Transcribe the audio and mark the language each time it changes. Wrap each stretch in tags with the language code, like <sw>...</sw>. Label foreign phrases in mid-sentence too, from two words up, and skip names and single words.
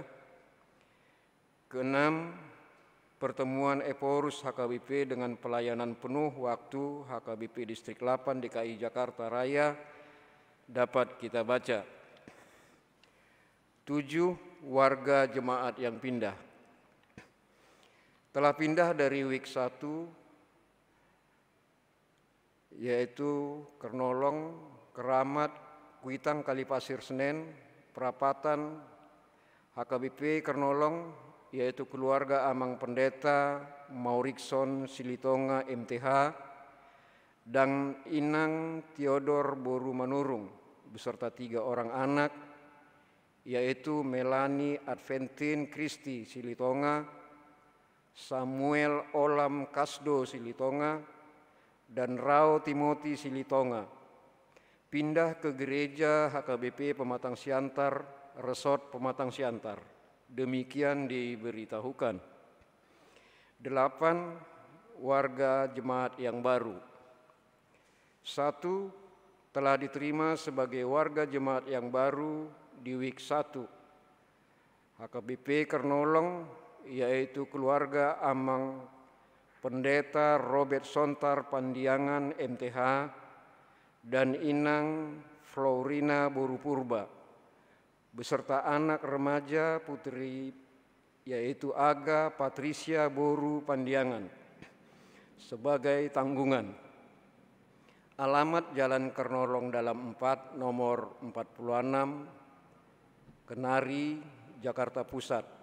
<id>Keenam, pertemuan Eporus HKBP dengan pelayanan penuh waktu HKBP Distrik 8 DKI Jakarta Raya dapat kita baca. 7, warga jemaat yang pindah. Telah pindah dari WIK 1, yaitu Kernolong, Keramat, Kuitang, Kalipasir, Senen, Perapatan, HKBP Kernolong, yaitu keluarga Amang Pendeta Maurikson Silitonga MTH dan Inang Theodor Boru Manurung beserta 3 orang anak, yaitu Melani Adventin Kristi Silitonga, Samuel Olam Kasdo Silitonga, dan Rao Timoti Silitonga, pindah ke gereja HKBP Pematang Siantar, Resort Pematang Siantar. Demikian diberitahukan. 8, warga jemaat yang baru. 1, telah diterima sebagai warga jemaat yang baru di WIK 1 HKBP Kernolong, yaitu keluarga Amang Pendeta Robert Sontar Pandiangan MTH, dan Inang Florina Borupurba, beserta anak remaja putri yaitu Aga Patricia Boru Pandiangan sebagai tanggungan. Alamat Jalan Kernolong Dalam 4, nomor 46, Kenari, Jakarta Pusat.</id>